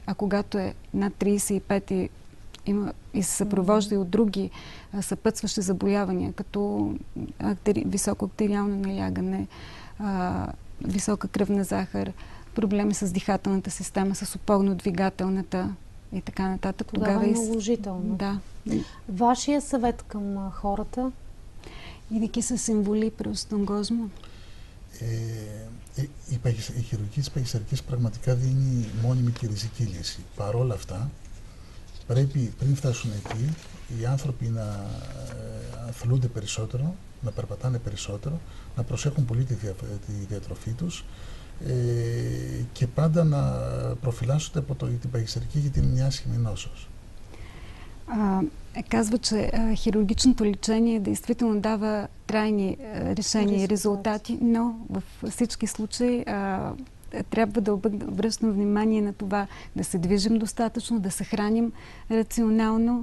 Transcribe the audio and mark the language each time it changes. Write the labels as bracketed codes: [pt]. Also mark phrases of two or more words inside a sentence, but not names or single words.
[bg] А когато е над 35 и се съпровожда и от други съпътстващи заболявания, като високо артериално налягане, висока кръвна захар, проблеми с дихателната система, с опорно-двигателната и така нататък. Тогава е наложително. Да. Вашия съвет към хората? [el] И са συμβολή προς τον κόσμο. Η χειρουργική της παχυσαρκίας πραγματικά δίνει μόνιμη και ριζική λύση. Παρ' όλα αυτά, πρέπει πριν φτάσουν εκεί οι άνθρωποι να αθλούνται περισσότερο, να περπατάνε περισσότερο, να προσέχουν πολύ τη διατροφή τους και πάντα να προφυλάσσονται από την παχυσαρκία, γιατί είναι μια άσχημη носος. [bg] Казва, че хирургичното лечение действително дава трайни решения и резултати, но във всички случаи трябва да обръщам внимание на това да се движим достатъчно, да се храним рационално.